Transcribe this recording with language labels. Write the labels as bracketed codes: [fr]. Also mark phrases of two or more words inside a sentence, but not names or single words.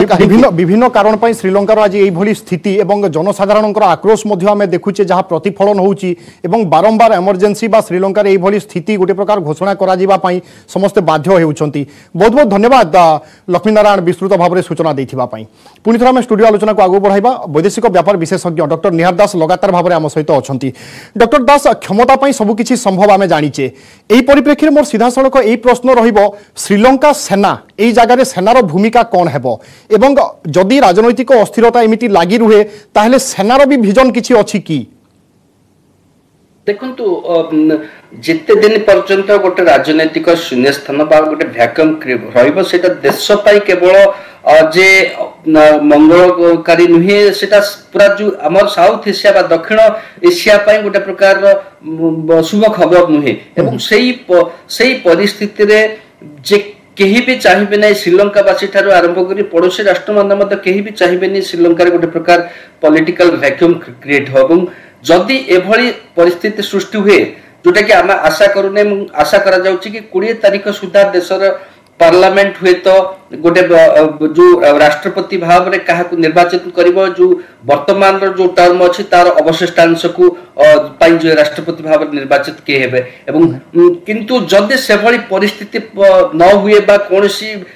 [or] ବିଭିନ୍ନ ବିଭିନ୍ନ କାରଣ ପାଇଁ ଶ୍ରୀଲଙ୍କାର ଆଜି ଏହି ଭଳି ସ୍ଥିତି ଏବଂ ଜନସାଧାରଣଙ୍କର ଆକ୍ରୋଶ ମଧ୍ୟ ଆମେ ଦେଖୁଛେ ଯହାଁ ପ୍ରତିଫଳନ ହେଉଛି ଏବଂ ବାରମ୍ବାର ଇମର୍ଜେନ୍ସି ବା ଶ୍ରୀଲଙ୍କାର ଏହି ଭଳି ସ୍ଥିତି ଗୋଟେ ପ୍ରକାର ଘୋଷଣା କରା ଯିବା ପାଇଁ ସମସ୍ତ ବାଧ୍ୟ ହେଉଛନ୍ତି। ବହୁତ ବହୁତ ଧନ୍ୟବାଦ ଲକ୍ଷ୍ମୀ ନାରାୟଣ ବିସ୍ତୃତ ଭାବ ମେଁ ସୂଚନା ଦେଇଥିବା ପାଇଁ। ପୁଣି ଥରେ ମେଁ ଷ୍ଟୁଡିଓ ଆଲୋଚନା କୁ ଆଗୁ ବଢ଼ାଇବା ବୈଦେଶିକ ବ୍ୟାପାର ବିଶେଷଜ୍ଞ ଡକ୍ଟର ନିହାର ଦାସ ଲଗାତାର ଭାବ ମେଁ ଆମ ସହିତ ଅଛନ୍ତି। ଡକ୍ଟର ଦାସ କ୍ଷମତା ପାଇଁ ସବୁ କିଛି ସମ୍ଭବ ଆମେ ଜାଣିଛେ ଏହି ପରିପ୍ରେକ୍ଷୀ ମୋର ସିଧା ସଡ଼କ ଏହି ପ୍ରଶ୍ନ ରହିବ ଶ୍ରୀଲଙ୍କା ସେନା ଏହି ଜାଗାର ସେନାର ଭୂମିକା କଉଣ ହେବ ଏବଂ ଯଦି ରାଜନୈତିକ ଅସ୍ଥିରତା ଏମିତି ଲାଗି ରହେ ତାହେଲେ ସେନାର ଭି ଭିଜନ କିଛି ଅଛି କି ଦେଖ ଯେତେ ଦିନ ପର୍ଯ୍ୟନ୍ତ ଗୋଟେ ରାଜନୈତିକ ଶୂନ୍ୟ ସ୍ଥାନ ବା ଗୋଟେ ଭ୍ୟାକ୍ୟୁମ ରହିବ ସେଟା ଦେଶ ପାଇଁ କେବଳ ଯେ ମଙ୍ଗଳକାରୀ ନୁହେଁ ସେଟା ପୂରା ଯୋ ଆମ [en] South Asia [or] ବା ଦକ୍ଷିଣ ଏସିଆ ପାଇଁ ଗୋଟେ ପ୍ରକାର ଶୁଭ ଖବର ନୁହେଁ ଏବଂ ସେହି ପରିସ୍ଥିତି ରେ ଯେ କେହି ଭି ଚାହିଁବେ ନା ଶ୍ରୀଲଙ୍କାବାସୀ ଠାରୁ ଆରମ୍ଭ କରି ପଡ଼ୋଶୀ ରାଷ୍ଟ୍ର ମାନ କେହି ଭି ଚାହିଁବେ ନାହିଁ ଶ୍ରୀଲଙ୍କା ଗୋଟେ ପ୍ରକାର [en] political vacuum create [or] ହୋ ଯଦି ଏଭଳି ପରିସ୍ଥିତି ସୃଷ୍ଟି ହୁଏ ଯୋଟା କି ଆମେ ଆଶା କରୁନେ ଆଶା କରା ଯାଉଛି କି 20 ତାରିଖ ସୁଧା ଦେଶର ପାର୍ଲିଆମେଣ୍ଟ ହୁଏ ତୋ ଗୋଟେ ଯୋ ରାଷ୍ଟ୍ରପତି ଭାବ ମେଁ କ୍ୟା ନିର୍ବାଚିତ କରିବ ଯୋ ବର୍ତ୍ତମାନ ଯୋ ଟର୍ମ ଅଛି ତାର ଅବଶିଷ୍ଟାଂଶ କୁ ଯୋ ରାଷ୍ଟ୍ରପତି ଭାବ ମେଁ ନିର୍ବାଚିତ କିଏ ହେବେ ଏବଂ କିନ୍ତୁ ଯଦି ସେଭଳି ପରିସ୍ଥିତି ନ ହୁଏ ବା କୌଣସି